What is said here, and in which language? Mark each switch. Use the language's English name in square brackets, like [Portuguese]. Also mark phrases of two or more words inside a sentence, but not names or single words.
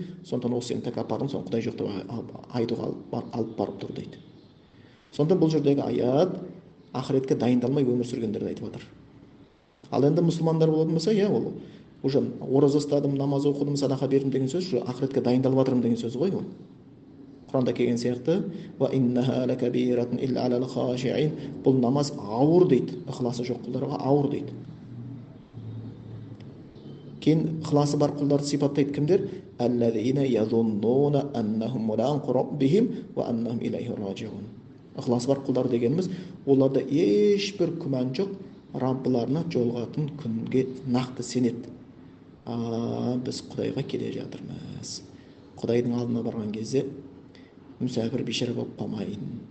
[Kazakh] Сондықтан ол сенің тәкаппарлығың, соны Құдай жоқ деп айтуға алып барып тұр дейді. Сонда бұл жердегі аят ақыретке дайындалмай өмір сүргендерді айтып жатыр. Ал енді мұсылмандар болатын болса, ол уже ораза ұстадым, намаз оқыдым, садақа бердім деген сөз, уже ақыретке дайындалып жатырмын деген сөз ғой ол. Құранда келген сияқты: [Arabic] "وإنها لكبيرة إلا على الخاشعين." [Kazakh] Бұл намаз ауыр дейді, ықыласы жоқ құлдарға ауыр дейді. Кейін ықыласы бар құлдарды сипаттайды. Кімдер? [Arabic] الذين يظنون أنهم ملاقو ربهم وأنهم إليه راجعون. [Kazakh] Ықыласы бар құлдар дегеніміз, оларда ешбір күмән жоқ, Раббыларына жолығатын күнге нақты сенеді. Біз Құдайға келе жатырмыз. Құдайдың алдына барған кезде мүсәпір бейшара болып қалмайын.